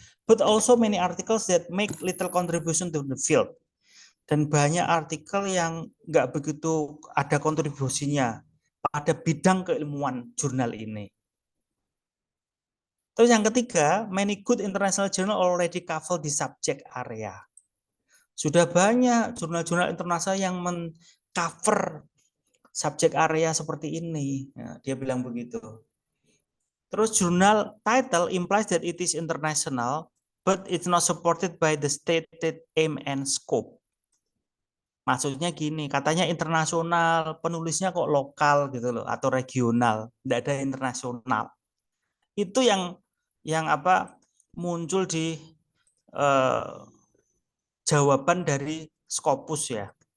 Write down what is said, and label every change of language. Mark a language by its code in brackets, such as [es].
[en] But also many articles that make little contribution to the field. [id] Dan banyak artikel yang nggak begitu ada kontribusinya pada bidang keilmuan jurnal ini. Terus yang ketiga, [en] many good international journal already cover the subject area. [id] Sudah banyak jurnal-jurnal internasional yang men-cover subject area seperti ini. Ya, dia bilang begitu. [en] Terus jurnal title implies that it is international, but it's not supported by the stated aim and scope. [id] Maksudnya gini, katanya internasional, penulisnya kok lokal gitu loh, atau regional, tidak ada internasional. Itu yang apa muncul di jawaban dari Scopus ya.